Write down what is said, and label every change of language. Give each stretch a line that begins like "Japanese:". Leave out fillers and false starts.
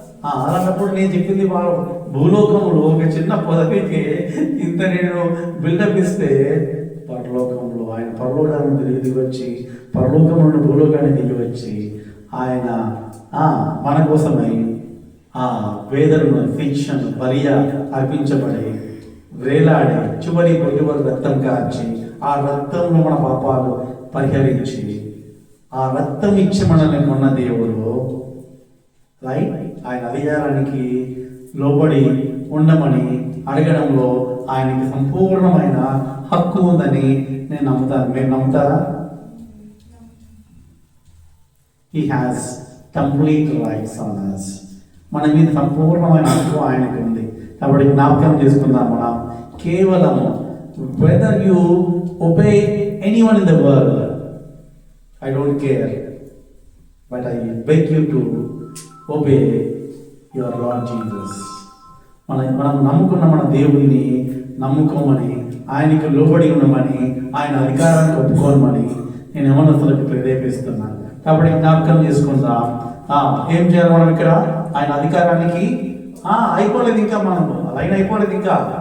Telugu: అలాంటప్పుడు నేను చెప్పింది వాళ్ళు భూలోకంలో ఒక చిన్న పదవికి ఇంత నేను బిల్డప్ ఇస్తే, పరలోకంలో ఆయన పరలోకాన్ని దిగి వచ్చి, పరలోకం నుండి భూలోకాన్ని దిగి వచ్చి ఆయన మన కోసమై వేదనను శిక్షను బలిగా అర్పించబడి వేలాడి చివరి బొట్టు వరకు రక్తం కార్చి ఆ రక్తంలో మన పాపాలు పరిహరించి ఆ రక్తం ఇచ్చి మనల్ని కొన్న దేవుడు. రైట్? ఆయన అధికారానికి లోబడి ఉండమని అడగడంలో ఆయనకి సంపూర్ణమైన హక్కు ఉందని నేను నమ్ముతాను. మీరు నమ్ముతారా?
English: He has complete rights on us.
Telugu: మన మీద సంపూర్ణమైన హక్కు ఆయనకి ఉంది. కాబట్టి జ్ఞాపకం చేసుకుందాం మనం కేవలము
English: whether you obey anyone in the world, I don't care, but I beg you to obey your Lord Jesus.
Telugu: మనం నమ్ముకున్న మన దేవుడిని నమ్ముకోమని, ఆయనకి లోబడి ఉండమని, ఆయన అధికారాన్ని ఒప్పుకోమని నేను యవనస్తులకు ప్రేరేపిస్తున్నాను. కాబట్టి జ్ఞాపకం చేసుకుందాం. ఏం చేయాలి మనం ఇక్కడ? ఆయన అధికారానికి అయిపోలేదు ఇంకా, మనము లైన్ అయిపోలేదు ఇంకా.